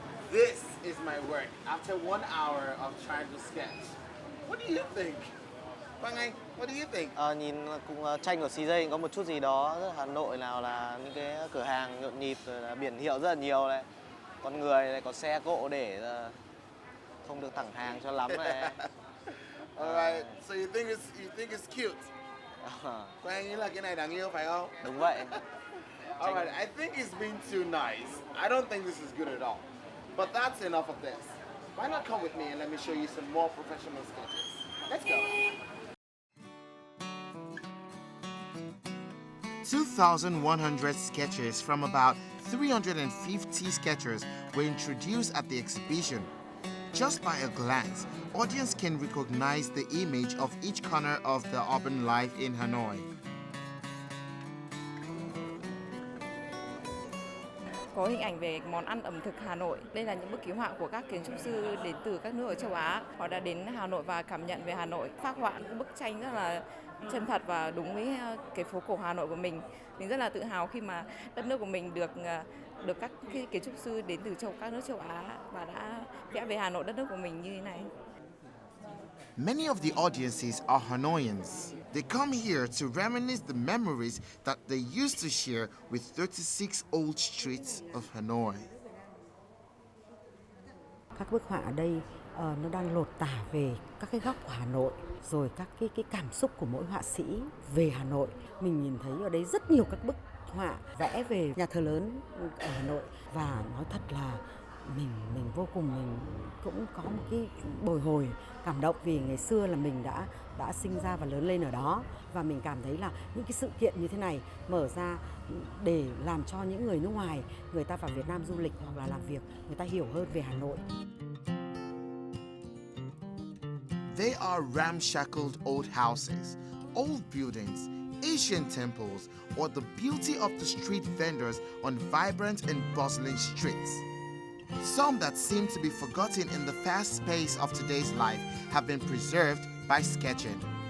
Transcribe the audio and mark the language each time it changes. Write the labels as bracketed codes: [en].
[en] This is my work after 1 hour of trying to sketch. What do you think? Quang Anh, what do you think? [vi] Nhìn cũng tranh của CJ có một chút gì đó rất Hà Nội, nào là những cái cửa hàng nhộn nhịp, rồi là biển hiệu rất là nhiều này, con người này, có xe cộ để không được thẳng hàng cho lắm này. [en] Alright, so you think it's cute? [vi] Quang Anh nghĩ là cái này đáng yêu phải không? Đúng vậy. [en] Alright, I think it's been too nice. I don't think this is good at all. But that's enough of this. Why not come with me and let me show you some more professional sketches? Let's go. 2,100 sketches from about 350 sketchers were introduced at the exhibition. Just by a glance, audience can recognize the image of each corner of the urban life in Hanoi. [vi] Có hình ảnh về món ăn ẩm thực Hà Nội. Đây là những bức ký họa của các kiến trúc sư đến từ các nước ở châu Á. Họ đã đến Hà Nội và cảm nhận về Hà Nội, phác họa những bức tranh rất là chân thật và đúng với cái phố cổ Hà Nội của mình. Mình rất là tự hào khi mà đất nước của mình được các kiến trúc sư đến từ các nước châu Á và đã vẽ về Hà Nội, đất nước của mình như thế này. [en] Many of the audiences are Hanoians. They come here to reminisce the memories that they used to share with 36 old streets of Hanoi. [vi] Các bức họa ở đây nó đang lột tả về các cái góc của Hà Nội, rồi các cái cảm xúc của mỗi họa sĩ về Hà Nội. Mình nhìn thấy ở đây rất nhiều các bức họa vẽ về nhà thờ lớn ở Hà Nội, và nói thật là mình vô cùng, mình cũng có một cái bồi hồi cảm động, vì ngày xưa là mình đã sinh ra và lớn lên ở đó, và mình cảm thấy là những cái sự kiện như thế này mở ra để làm cho những người nước ngoài, người ta vào Việt Nam du lịch hoặc là làm việc, người ta hiểu hơn về Hà Nội. [en] They are ramshackled old houses, old buildings, Asian temples, or the beauty of the street vendors on vibrant and bustling streets. Some that seem to be forgotten in the fast pace of today's life have been preserved by sketching.